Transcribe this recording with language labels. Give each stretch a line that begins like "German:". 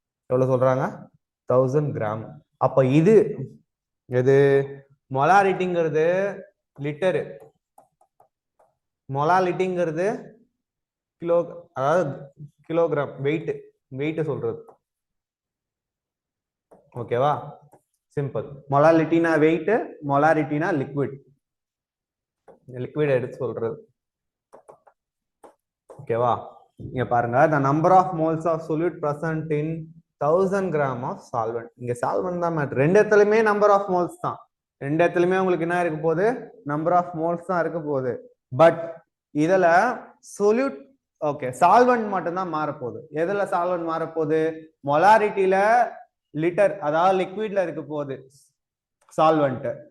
Tamil: எவ்வளவு சொல்றாங்க, 1000 கிராம். அப்ப இது எது, மொலாரிட்டிங்கிறது லிட்டரு, மொலாலிட்டிங்கிறது கிலோ, அதாவது கிலோகிராம், வெயிட் சொல்றது. ஓகேவா? சிம்பிள். மொலாலிட்டினா வெயிட், மொலாரிட்டினா லிக்விட் எடுத்து சொல்றது. ஓகேவா? இங்க பாருங்க,
English: the number of moles of solute present in 1000 gram of solvent.
Tamil: இங்க solvent தான் மேட்டர். ரெண்டு இடத்துலயுமே நம்பர் ஆஃப் மோல்ஸ் தான். ரெண்டு இடத்துலயுமே உங்களுக்கு என்ன இருக்க போகுது? நம்பர் ஆஃப் மோல்ஸ் தான் இருக்க போகுது. பட் இதுல solute ஓகே சால்வெண்ட் மட்டும் தான் மாறப்போகுது. எதுல சால்வெண்ட் மாறப்போகுது? மொலாரிட்டியில லிட்டர் அதாவது லிக்விட்ல இருக்க போகுது சால்வெண்ட்.